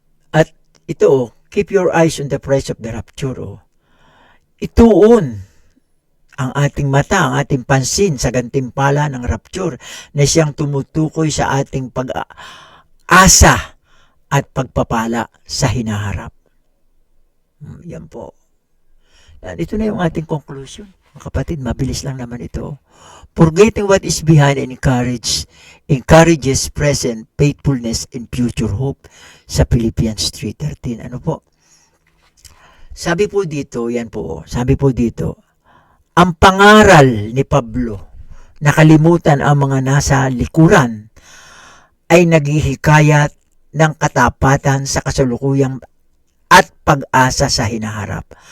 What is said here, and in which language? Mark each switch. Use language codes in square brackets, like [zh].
[tl] At ito, [en] keep your eyes on the price of the rapture. [tl] Ituon ang ating mata, ang ating pansin sa gantimpala ng rapture na siyang tumutukoy sa ating pag-asa at pagpapala sa hinaharap. Yan po. Ito na yung ating conclusion. Mga kapatid, mabilis lang naman ito. [en] Forgetting what is behind and encourages present faithfulness and future hope sa Philippians 3:13. Ano po? [tl] Sabi po dito, ang pangaral ni Pablo, nakalimutan ang mga nasa likuran, ay naghihikayat ng katapatan sa kasalukuyang at pag-asa sa hinaharap.